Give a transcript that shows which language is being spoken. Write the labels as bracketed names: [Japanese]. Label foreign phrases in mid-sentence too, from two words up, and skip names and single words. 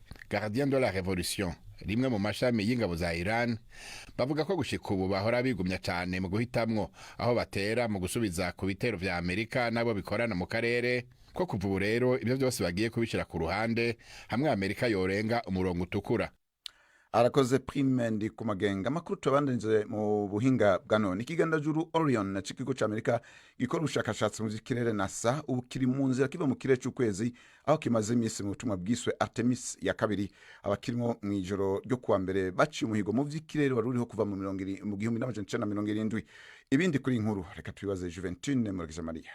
[Rundi] Gardien de la Révolution, rimwe mu mashami y'ingabo za Iran, bavuga ko gushika ubu bahora bigumya cyane mu guhitamwo aho batera mu gusubiza ku bitero vya Amerika nabo bikorana mu karere, ko kuva ubu rero ibyo byose bagiye kubishira ku ruhande hamwe Amerika yorenga umurongo utukura. Arakoze Prime ndi kumagenga. Amakuru tubandanize mu buhinga bwa none. Ikigandajuru Orion na ikigo cy'Amerika gikora ubushakashatsi mu kirere NASA ubu kiri mu nzira kiva mu kirere cy'ukwezi aho kimaze iminsi mu butumwa bwiswe Artemis ya kabiri. Abakirimo mu ijoro ryo kuwa mbere baciye umuhigo mu vy'ikirere wari uriho kuva mu 1970. Ibindi kuri inkuru reka tubibaze Juventine Muragije Maria.